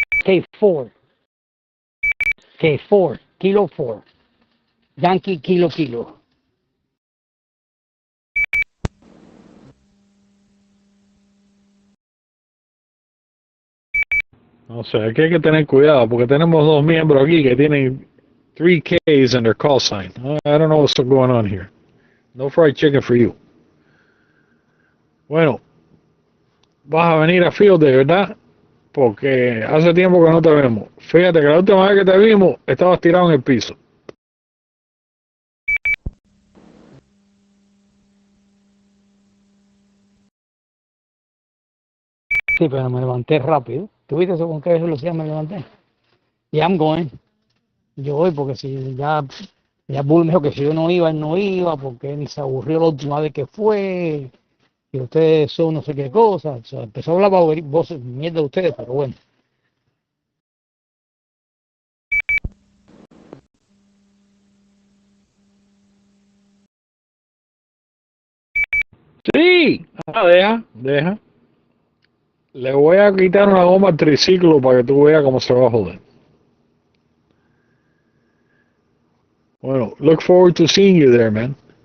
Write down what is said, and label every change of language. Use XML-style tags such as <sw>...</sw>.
<en>K4, K4, Kilo 4, Yankee Kilo.</en> <es>O sea, aquí hay que tener cuidado porque tenemos dos miembros aquí que tienen 3Ks in their call sign.</es> <en>I don't know what's going on here. No fried chicken for you.</en> <es>Bueno, vas a venir a Field Day, ¿verdad? Porque hace tiempo que no te vemos. Fíjate que la última vez que te vimos estabas tirado en el piso. Sí, pero me levanté rápido. ¿Tú viste eso con qué velocidad me levanté? Yeah, I'm going. Yo voy porque si ya Bull me dijo que si yo no iba, él no iba, porque él se aburrió la última vez que fue, y ustedes son no sé qué cosa. O sea, empezó a hablar voces, mierda de ustedes, pero bueno. Sí, deja. Le voy a quitar una goma al triciclo para que tú veas cómo se va a joder.</es> <en>Bueno, look forward to seeing you there, man.</en>